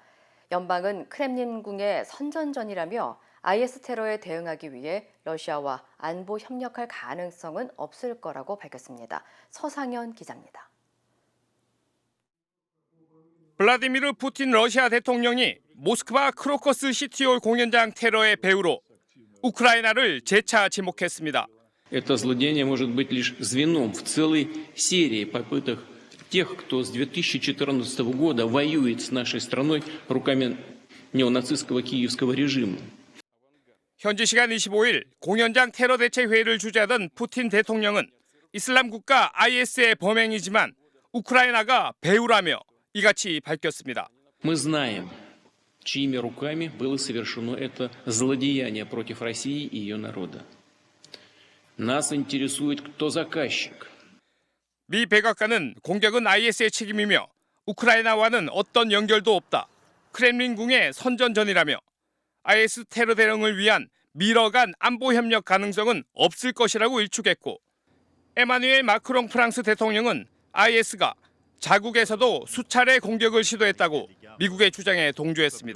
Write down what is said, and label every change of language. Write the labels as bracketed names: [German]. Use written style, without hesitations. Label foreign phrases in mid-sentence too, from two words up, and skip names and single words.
[Korean] 연방은 크렘린궁의 선전전이라며 IS 테러에 대응하기 위해 러시아와 안보 협력할 가능성은 없을 거라고 밝혔습니다. 서상현 기자입니다. 블라디미르 푸틴 러시아 대통령이 모스크바 크로커스 시티홀 공연장 테러의 배후로 우크라이나를 재차 지목했습니다. [Russian] Это злодеяние может быть лишь звеном в целой серии попыток тех, кто с 2014 года воюет с нашей страной руками неонацистского киевского режима. [Korean] 현지 시간 25일 공연장 테러 대책 회의를 주재하던 푸틴 대통령은 이슬람 국가 IS의 범행이지만 우크라이나가 배후라며 이같이 밝혔습니다. [Russian] Мы знаем, чьими руками было совершено это злодеяние против России и ее народа. Нас интересует, кто заказчик. [Korean] 미 백악관은 공격은 IS의 책임이며 우크라이나와는 어떤 연결도 없다. 크렘린궁의 선전전이라며 IS 테러 대응을 위한 미러 간 안보 협력 가능성은 없을 것이라고 일축했고 에마뉘엘 마크롱 프랑스 대통령은 IS가 자국에서도 수차례 공격을 시도했다고 미국의 주장에 동조했습니다.